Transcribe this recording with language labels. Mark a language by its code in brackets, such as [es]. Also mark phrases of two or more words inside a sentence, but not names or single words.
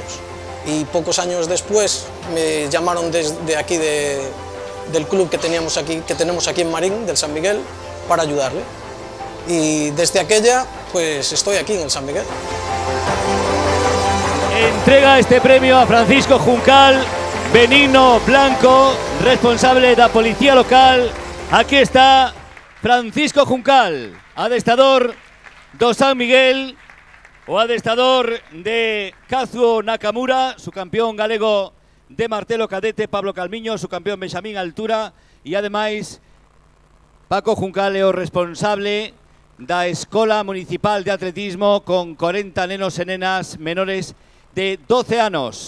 [es] Y pocos años después me llamaron desde aquí del club que tenemos aquí en Marín, del San Miguel, para ayudarle. Y desde aquella, pues estoy aquí en el San Miguel. [gl] Entrega este premio a Francisco Juncal, Benigno Blanco, [es] responsable de la policía local. [gl] Aquí está Francisco Juncal, adestador do San Miguel, o adestador de Kazuo Nakamura, su campeón galego de martelo cadete, Pablo Calmiño, su campeón Benxamín altura, e ademais Paco Juncal é o responsable da Escola Municipal de Atletismo con 40 nenos e nenas menores de 12 anos.